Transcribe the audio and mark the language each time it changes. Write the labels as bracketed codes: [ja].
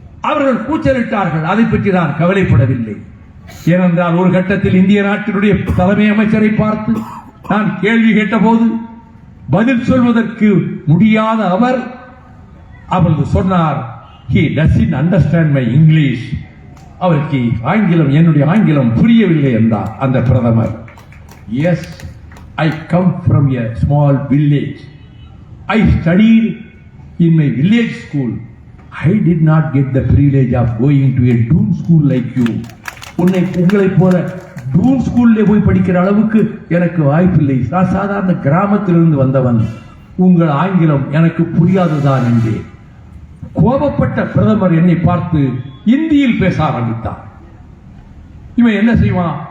[ta] அவர்கள் கூச்சலிட்டார்கள். அதை பற்றி நான் கவலைப்படவில்லை. ஏனென்றால் ஒரு கட்டத்தில் இந்திய நாட்டினுடைய தலைமை அமைச்சரை பார்த்து நான் கேள்வி கேட்டபோது பதில் சொல்வதற்கு முடியாத அவர் அப்பொழுது சொன்னார், [en] he doesn't understand my English. [ta] அவருக்கு ஆங்கிலம், என்னுடைய ஆங்கிலம் புரியவில்லை என்றார் அந்த பிரதமர். [en] Yes, I come from a small village. I studied in my village school. I did not get the privilege of going to a Doon school like you. [ta] உங்களை போல டூன் ஸ்கூல்ல போய் படிக்கிற அளவுக்கு எனக்கு வாய்ப்பில்லை. நான் சாதாரண கிராமத்திலிருந்து வந்தவன். உங்கள் ஆங்கிலம் எனக்கு புரியாதுதான் என்றேன். கோபப்பட்ட பிரதமர் என்னை பார்த்து இந்தியில் பேச ஆரம்பித்தார். இவன் என்ன செய்வான்?